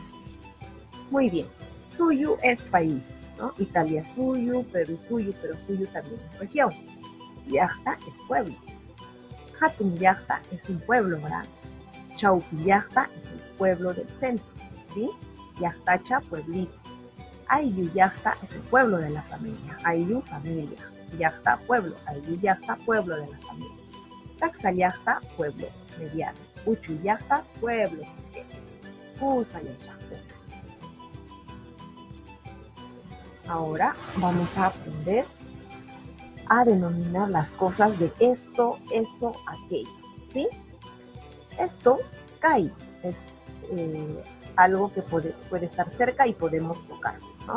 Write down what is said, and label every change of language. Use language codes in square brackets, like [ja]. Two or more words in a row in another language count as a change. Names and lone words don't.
[es] Muy bien. Suyu es país, ¿no? Italia es suyo, Perú suyo, pero suyo también es región. Llaqta es pueblo. [qu] Hatun Llaqta [es] es un pueblo grande. [qu] Chaupi Llaqta [es] es el pueblo del centro, ¿sí? Llaqtacha, pueblito. [qu] Ayllu Llaqta [es] es el pueblo de la familia. [qu] Ayllu, familia. Llaqta, pueblo. Ayllu Llaqta, [es] pueblo de la familia. [qu] Taksa Llaqta, [es] pueblo mediano. [qu] Uchu Llaqta, [es] pueblo pequeño. [qu] Kusa Yachaqkuna. [es] Ahora vamos a aprender a denominar las cosas de esto, eso, aquello, ¿sí? Esto, kai, es algo que puede estar cerca y podemos tocar, ¿no?